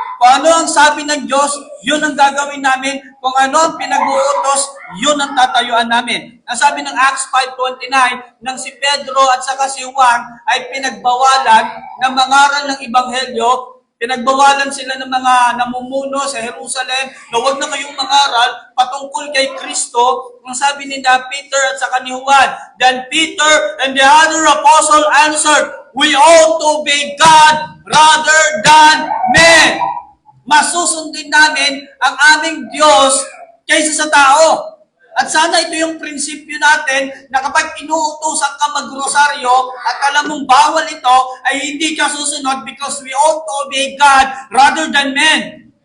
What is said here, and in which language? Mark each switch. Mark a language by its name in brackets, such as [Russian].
[Filipino] Kung ano ang sabi ng Diyos, yun ang gagawin namin. Kung ano ang pinag-uutos, yun ang tatayuan namin. Ang sabi ng Acts 5:29, nang si Pedro at saka si Juan ay pinagbawalan ng mangaral ng Ebanghelyo, pinagbawalan sila ng mga namumuno sa Jerusalem na huwag na kayong mangaral patungkol kay Kristo. Ang sabi ni Peter at saka ni Juan, [English] then Peter and the other apostle answered, we ought to obey God rather than men. [Filipino] Masusundin namin ang aming Diyos kaysa sa tao. At sana ito yung prinsipyo natin na kapag inuutusan ka mag-rosaryo at alam mong bawal ito, ay hindi ka susunod [English] because we ought to obey God rather than men.